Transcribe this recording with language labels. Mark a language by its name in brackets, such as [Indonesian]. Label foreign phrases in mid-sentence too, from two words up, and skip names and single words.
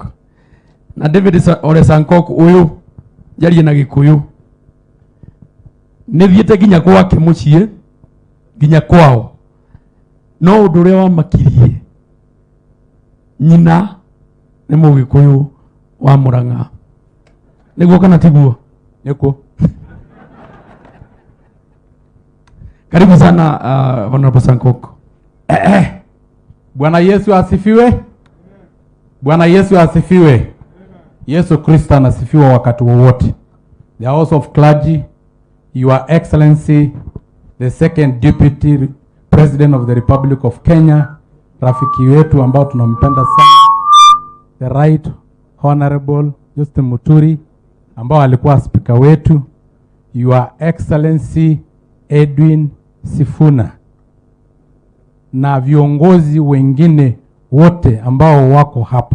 [Kikuyu] Na David Ole Sankok ũyũ njarie na Gĩkũyũ nithiĩte nginya gwake mũciĩ nginya kwao, no ũndũ ũrĩa wamakirie nyina nĩ Mũgĩkũyũ wa Mũrang'a. Nĩguo kana tiguo? Nĩkuo. [Swahili] Karibu sana Honorable Sankok. Bwana Yesu asifiwe. Bwana Yesu asifiwe. Yesu Kristo anasifiwa wakati wowote. [English] The House of Clergy, Your Excellency, the Second Deputy President of the Republic of Kenya, [Swahili] rafiki wetu ambao tunampenda sana, [English] the Right Honorable [Swahili] Justin Muturi ambao alikuwa speaker wetu, [English] Your Excellency [Swahili] Edwin Sifuna, na viongozi wengine wote ambao wako hapa.